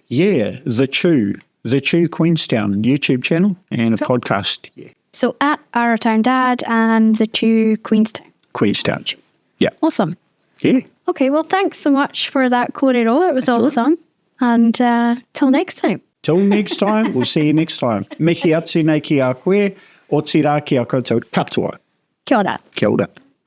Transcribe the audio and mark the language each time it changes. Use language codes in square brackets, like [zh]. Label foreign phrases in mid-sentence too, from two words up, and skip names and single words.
[en] Yeah, The Chew Queenstown YouTube channel and a podcast. Yeah. So at Arrowtown Dad and The Chew Queenstown. Yeah. Awesome. Yeah. Okay, well, thanks so much for that, Kōrero. It was awesome. And till next time. Till next time, we'll see you next time. [mi] Mihi atu nei ki a koe, o tira ki a koutou katoa. Kia ora. Kia ora.